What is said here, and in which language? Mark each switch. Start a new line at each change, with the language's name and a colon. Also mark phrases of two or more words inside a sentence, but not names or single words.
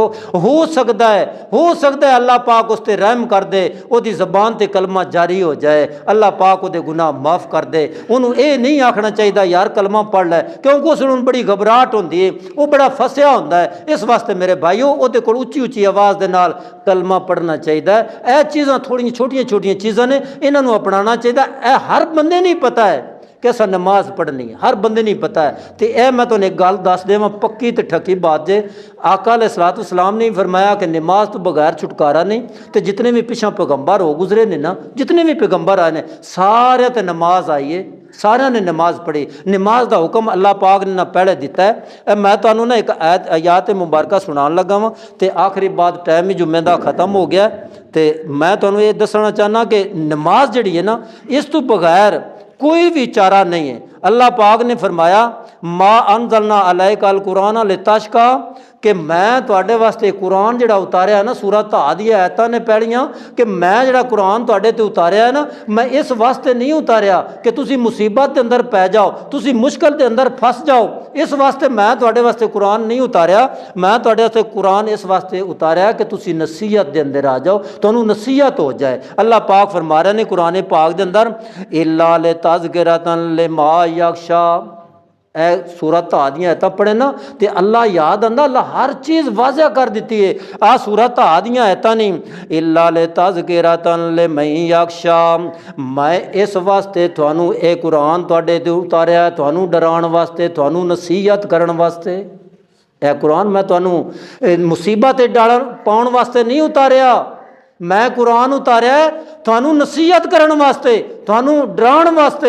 Punjabi: ہو سکتا ہے اللہ پاک اس تے رحم کر دے، اہدی زبان تے کلمہ جاری ہو جائے، اللہ پاک اہدے گناہ معاف کر دے. انہوں نے یہ نہیں آکھنا چاہیے یار کلمہ پڑھ لے، کیونکہ اس نوں بڑی گھبراہٹ ہوندی ہے، وہ بڑا فسیا ہوندا ہے. اس واسطے میرے بھائیو اہدے کول اچی اچی آواز دے نال کلمہ پڑھنا چاہیے. یہ چیزاں تھوڑیاں چھوٹیاں چھوٹیاں چیزاں نے,
Urdu: انہوں اپنانا چاہیے.
Punjabi: یہ ہر بندے نہیں پتا ہے کہ اساں نماز پڑھنی ہے، ہر بندے نہیں پتا ہے. تو یہ میں تہانوں ایک گل دس دیواں، پکی تو ٹھکی بات جے۔ آقا علیہ السلام نے فرمایا کہ نماز تو بغیر چھٹکارا نہیں. تو جتنے بھی پچھا پیغمبر ہو گزرے نے نا، جتنے بھی پیغمبر آئے نے سارے تے نماز آئی ہے، ساریاں نے نماز پڑھی. نماز کا حکم اللہ پاک نے نا پہلے دتا ہے۔ میں تہانوں نا ایک آیت مبارک سنان لگا واں، تو آخری بات ٹائم ہی جمعے کا ختم ہو گیا. تو میں تہانوں یہ دسنا چاہنا کہ نماز جہڑی ہے نا، اس تو بغیر کوئی بھی چارا نہیں ہے. اللہ پاک نے فرمایا
Arabic: ما أنزلنا عليك القرآن لتشقى,
Punjabi: کہ میں تہاڈے واسطے قرآن جہڑا اتاریا نا، سورہ طہ دی آیتاں نے پہلیاں کہ میں جہڑا قرآن تہاڈے تے اتاریا ہے نا، میں اس واسطے نہیں اتاریا کہ تسی مصیبت کے اندر پے جاؤ، تسی مشکل کے اندر پھس جاؤ. اس واسطے میں تہاڈے واسطے قرآن نہیں اتاریا، میں تہاڈے واسطے قرآن اس واسطے اتاریا کہ تسی نصیحت کے اندر آ جاؤ، تہانوں نصیحت ہو جائے. اللہ پاک فرما رہے نے قرآن پاک کے اندر
Arabic: إلا لتذكرة لمن يخشى.
Punjabi: سورت طہ دی آیتاں پڑھے نا تو اللہ یاد آندا، اللہ ہر چیز واضح کر دی ہے. آ سورت طہ دی آیتاں نہیں
Arabic: إلا لتذكرة لمن يخشى,
Punjabi: میں اس واسطے تہانوں یہ قرآن تہاڈے تے اتاریا، تہانوں ڈراؤن واسطے، تہانوں نصیحت کرن واسطے. یہ قرآن میں تہانوں مصیبت ڈال پاؤن واسطے نہیں اتاریا، میں قرآن اتاریا تہانوں نصیحت کرن واسطے، تہانوں ڈراؤن واسطے.